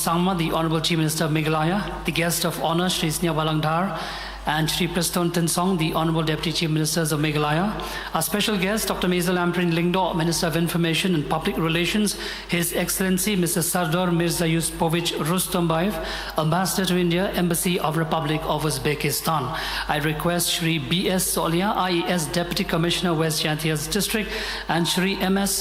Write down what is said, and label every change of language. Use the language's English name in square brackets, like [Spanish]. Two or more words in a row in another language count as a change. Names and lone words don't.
[English] Sangma, the Honorable Chief Minister of Meghalaya, the guest of honor, Shri Snia Balangdar, and Shri Preston Tensong, the Honorable Deputy Chief Ministers of Meghalaya. Our special guest, Dr. Mazel Amprin Lingdo, Minister of Information and Public Relations, His Excellency Mr. Sardar Mirza Yuspovich Rustombayev, Ambassador to India, Embassy of Republic of Uzbekistan. I request Shri B.S. Solia, IES Deputy Commissioner, West Jatias District, and Shri M.S.